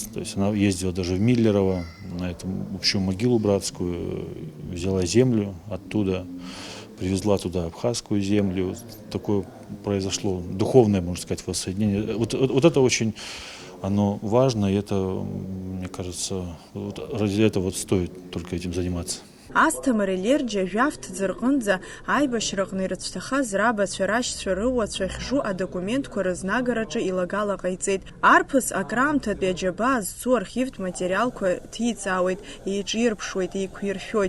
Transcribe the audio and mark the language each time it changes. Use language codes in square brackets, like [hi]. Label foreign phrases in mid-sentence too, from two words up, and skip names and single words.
[ru] То есть она ездила даже в Миллерово, на эту общую могилу братскую, взяла землю оттуда, привезла туда абхазскую землю. Такое произошло духовное, можно сказать, воссоединение. Вот это очень оно важно, и это, мне кажется, вот ради этого вот стоит только этим заниматься. [ab] Асҭамыр Елерџьа жәаф-ҭӡа рҟынӡа аибашьраҟны ирыцәҭахаз рабацәа рашьцәа рыуацәа ихьжу адокументқәа рызнагараҿы илагала ҟаиҵеит. Арԥыс акраамҭатәи аџьабаа зцу архивтә материалқәа ҭиҵаауеит, еиҿирԥшуеит, еиқәиршәоит.